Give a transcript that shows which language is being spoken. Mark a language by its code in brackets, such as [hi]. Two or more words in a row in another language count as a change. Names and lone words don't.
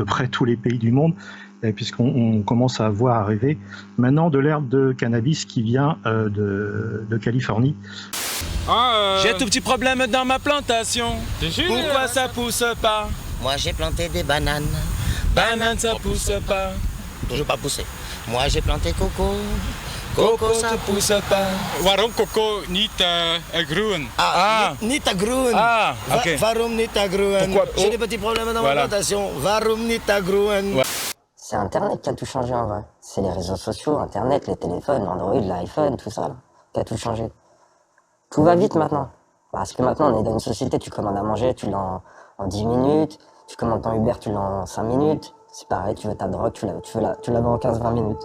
[fr] près tous les pays du monde, puisqu'on commence à voir arriver maintenant de l'herbe de cannabis qui vient de Californie. J'ai un tout petit problème dans ma plantation. Pourquoi ça pousse pas? Moi j'ai planté des bananes. Banane ça pousse pas. Toujours pas poussé. Moi j'ai planté coco. Coco ça pousse pas. [nl] Waarom coco niet groen? Niet groen. Ok. Waarom niet groen? [fr] J'ai des petits problèmes dans ma plantation. [nl] Waarom niet groen? [fr] C'est Internet qui a tout changé en vrai. C'est les réseaux sociaux, Internet, les téléphones, l'Android, l'iPhone, tout ça, là, qui a tout changé. Tout va vite maintenant. Parce que maintenant, on est dans une société, tu commandes à manger, tu l'as en 10 minutes. Tu commandes ton Uber, tu l'as en 5 minutes. C'est pareil, tu veux ta drogue, tu la vends en 15-20 minutes.